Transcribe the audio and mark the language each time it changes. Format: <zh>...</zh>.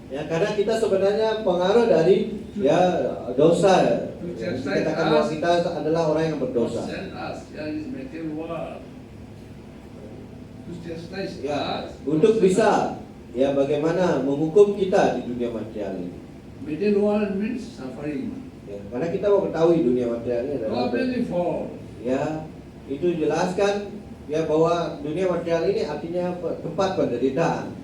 <id>Ya, karena kita sebenarnya pengaruh dari ya dosa. Dikatakan bahwa kita adalah orang yang</id> <en>God</en> <id>berdosa.</id> <en>sent us here in this material world to chastise</en> <id>Ya,</id> <en>us.</en> <id>untuk bisa ya bagaimana menghukum kita di dunia material ini.</id> <en>Material world means suffering.</en> <id>Ya, karena kita mau ketahui dunia material ini adalah</id> <en>Completely false.</en> <id>ya itu jelaskan ya bahwa dunia material ini artinya tempat penderitaan.</id>